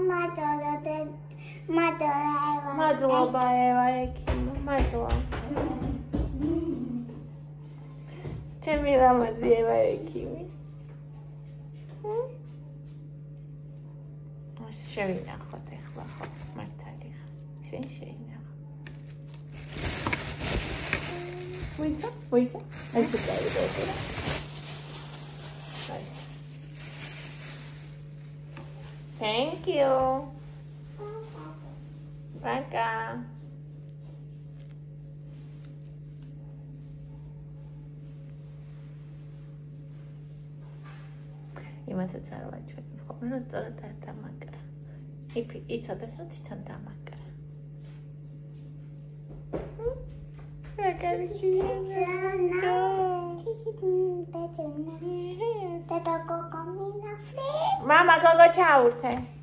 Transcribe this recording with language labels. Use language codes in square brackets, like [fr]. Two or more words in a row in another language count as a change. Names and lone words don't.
[ka] მადლობა ევა ექიმო, მადლობა. ჩემი რამაზი ევა ექიმი. შევინახოთ ახლა ხო, მართალი ხა. შენ შეინახო. [en] Wait. I should try it over. Nice. Thank you. Bye. [ka] იმასაც არ ვაჩვენებ, ხოლმე რომ სწორად არ დამაკრა. იცოდეს რომ თვითონ დამაკრა. Mama, gogo ჩაურთე.